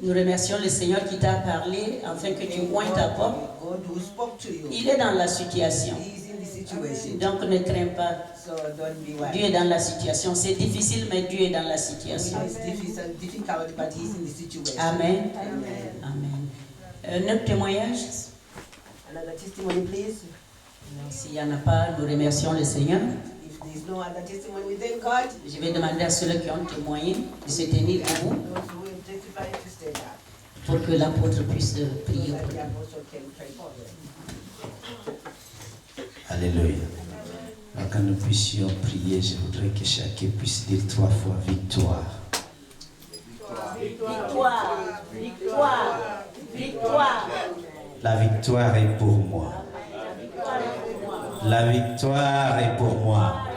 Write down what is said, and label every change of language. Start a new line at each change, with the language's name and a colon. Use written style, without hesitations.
French: Nous remercions le Seigneur qui t'a parlé afin que tu oignes ta porte.
English: God who spoke to you.
French: Il est dans la situation.
English: He is in the situation.
French: Donc ne crains pas.
English: So don't be worried.
French: Dieu est dans la situation. C'est difficile, mais Dieu est dans la
English: We
French: situation.
English: know it's difficult, but He's in the situation. Amen. Amen.
French: Amen. Notre témoignage,
English: Another testimony, please.
French: s'il n'y en a pas, nous remercions le Seigneur.
English: If there is no other testimony, we thank God.
French: Je vais demander à ceux qui ont témoigné de se tenir debout
English: Those who will testify to stand up,
French: pour que l'apôtre puisse prier
English: so that
French: pour
English: the
French: nous.
English: apostle can pray for them.
French: Alléluia. Alors, quand nous puissions prier, je voudrais que chacun puisse dire 3 fois victoire. Victoire, victoire, victoire. La victoire est pour moi. La victoire est pour moi.